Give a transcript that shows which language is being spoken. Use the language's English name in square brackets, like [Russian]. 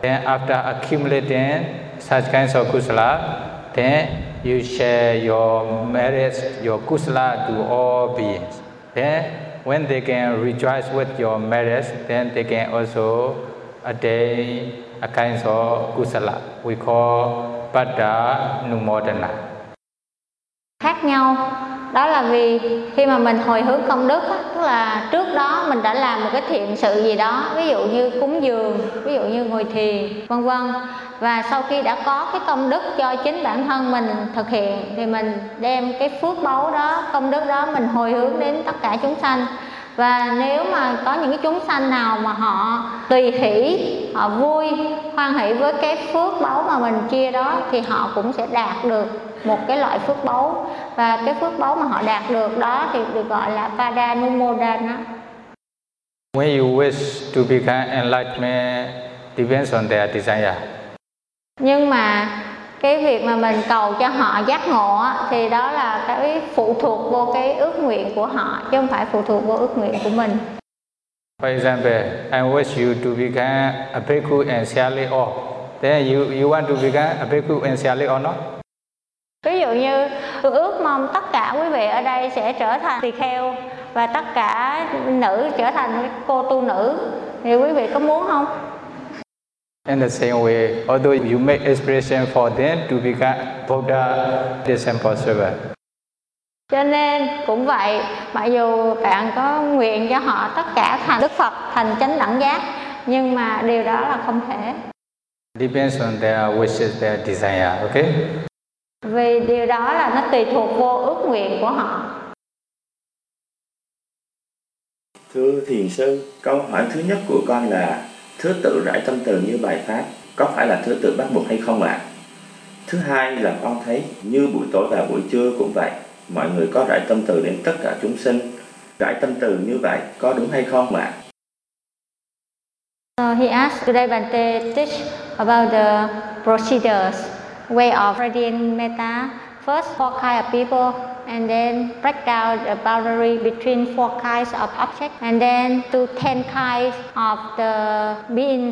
[English] Then after accumulating such kinds of kusala, then you share your merits, your kusala to all beings. Then when they can rejoice with your merits, then they can also attain a kind of kusala. We call paddha numodana. [Vietnamese] Khác nhau, đó là vì khi mà mình hồi hướng công đức, tức là trước đó mình đã làm một cái thiện sự gì đó, ví dụ như cúng dường, ví dụ như ngồi thiền, vân vân. Và sau khi đã có cái công đức cho chính bản thân mình thực hiện thì mình đem cái phước báu đó, công đức đó mình hồi hướng đến tất cả chúng sanh. Và nếu mà có những cái chúng sanh nào mà họ tùy hỷ, họ vui, hoan hỷ với cái phước báu mà mình chia đó thì họ cũng sẽ đạt được một cái loại phước báu. Và cái phước báu mà họ đạt được đó thì được gọi là Paddha Numodana. [English] When you wish to become enlightened depends on their desire. [Vietnamese] Nhưng mà cái việc mà mình cầu cho họ giác ngộ thì đó là cái phụ thuộc vô cái ước nguyện của họ, chứ không phải phụ thuộc vô ước nguyện của mình. [English] For example, I wish you to become a bhikkhu and sharing all. Then you want to become a bhikkhu and sharing all, no? [Vietnamese] Ví dụ như tôi ước mong tất cả quý vị ở đây sẽ trở thành tỳ kheo và tất cả nữ trở thành cô tu nữ, thì quý vị có muốn không? [English] In the same way, although you make aspiration for them to become Buddha, it is impossible. [Vietnamese] Cho nên cũng vậy, mặc dù bạn có nguyện cho họ tất cả thành Đức Phật, thành chánh đẳng giác, nhưng mà điều đó là không thể. [English] Depends on their wishes, their desire, okay? [Vietnamese] Vì điều đó là nó tùy thuộc vô ước nguyện của họ. Thưa thiền sư, câu hỏi thứ nhất của con là: thứ tự rải tâm từ như bài pháp có phải là thứ tự bắt buộc hay không ạ? Thứ hai là con thấy như buổi tối và buổi trưa cũng vậy, mọi người có rải tâm từ đến tất cả chúng sinh, rải tâm từ như vậy có đúng hay không ạ? [English] So he asked today Bante teach about the procedures, way of radiant metta. First, what kind of people and then break down the boundary between four kinds of objects and then to 10 kinds of the being.